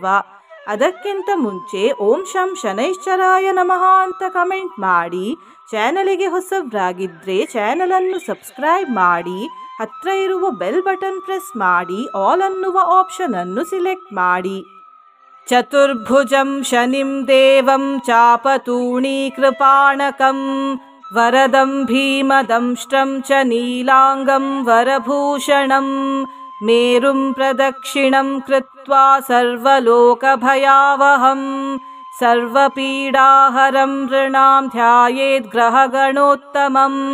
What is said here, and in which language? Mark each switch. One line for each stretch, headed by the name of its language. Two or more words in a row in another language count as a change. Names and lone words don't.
Kannada: ಅದಕ್ಕಿಂತ ಮುಂಚೆ
Sanskrit: ಓಂ ಶಂ ಶನೈಶ್ಚರಾಯ ನಮಃ
Kannada: ಅಂತ ಕಮೆಂಟ್ ಮಾಡಿ. ಚಾನಲಿಗೆ ಹೊಸಬ್ರಾಗಿದ್ರೆ ಚಾನಲನ್ನು ಸಬ್ಸ್ಕ್ರೈಬ್ ಮಾಡಿ. ಹತ್ರ ಇರುವ
English: bell button
Kannada: ಪ್ರೆಸ್ ಮಾಡಿ. ಆಲ್ ಅನ್ನುವ ಆಪ್ಷನ್ ಅನ್ನು ಸಿಲೆಕ್ಟ್ ಮಾಡಿ.
Sanskrit: ಚತುರ್ಭುಜಂ ಶನಿಂ ದೇವಂ ಚಾಪತೂಣೀ ಕೃಪಾಣಕಂ ವರದಂ ಭೀಮದಂಷ್ಟ್ರಂ ಚ ನೀಲಾಂಗಂ ವರಭೂಷಣಂ ಮೇರುಂ ಪ್ರದಕ್ಷಿಣಂ ಕೃತ್ವಾ ಸರ್ವಲೋಕಭಯಾವಹಂ ಸರ್ವಪೀಡಾಹರಂ ನೃಣಾಂ ಧ್ಯಾಯೇತ್ ಗ್ರಹಗಣೋತ್ತಮಂ.